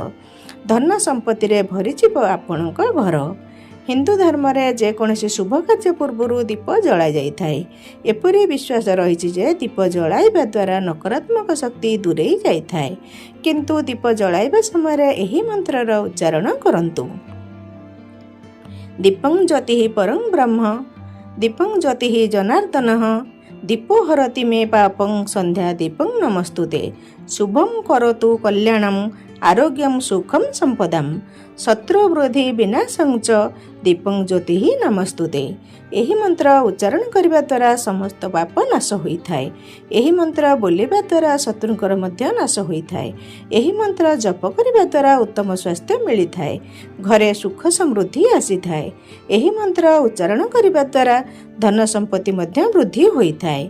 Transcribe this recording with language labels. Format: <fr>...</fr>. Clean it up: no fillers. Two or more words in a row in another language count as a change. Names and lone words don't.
<or>ଧନ ସମ୍ପତ୍ତି ରେ ଭରିଯିବ ଆପଣଙ୍କ ଘର। ହିନ୍ଦୁ ଧର୍ମ ରେ ଯେ କୌଣସି ଶୁଭ କାର୍ଯ୍ୟ ପୂର୍ବରୁ ଦୀପ ଜଳା ଯାଇ ଥାଏ। ଏପରି ବିଶ୍ୱାସ ରହିଛି ଯେ ଦୀପ ଜଳାଇବା ଦ୍ୱାରା ନକାରାତ୍ମକ ଶକ୍ତି ଦୂରେଇ ଯାଇ ଥାଏ। କିନ୍ତୁ ଦୀପ ଜଳାଇବା ସମୟ ରେ ଏହି ମନ୍ତ୍ରର ଉଚ୍ଚାରଣ କରନ୍ତୁ।</or> <sa>दीपं ज्योतिः परं ब्रह्म, दीपं ज्योतिः जनार्दनः, दीपो हरति मे पापं संध्या दीपं नमस्तुते, शुभं करोतु कल्याणं आरोग्यं सुखं संपदां, शत्रुवृद्धि विनाशं च दीपं ज्योतिः नमस्तुते।</sa> <or>ଏହି ମନ୍ତ୍ର ଉଚ୍ଚାରଣ କରିବା ଦ୍ୱାରା ସମସ୍ତ ପାପ ନାଶ ହୋଇଥାଏ। ଏହି ମନ୍ତ୍ର ବୋଲିବା ଦ୍ୱାରା ଶତ୍ରୁଙ୍କର ମଧ୍ୟ ନାଶ ହୋଇଥାଏ। ଏହି ମନ୍ତ୍ର ଜପ କରିବା ଦ୍ୱାରା ଉତ୍ତମ ସ୍ୱାସ୍ଥ୍ୟ ମିଳିଥାଏ। ଘରେ ସୁଖ ସମୃଦ୍ଧି ଆସିଥାଏ। ଏହି ମନ୍ତ୍ର ଉଚ୍ଚାରଣ କରିବା ଦ୍ୱାରା ଧନ ସମ୍ପତ୍ତି ମଧ୍ୟ ବୃଦ୍ଧି ହୋଇଥାଏ।</or>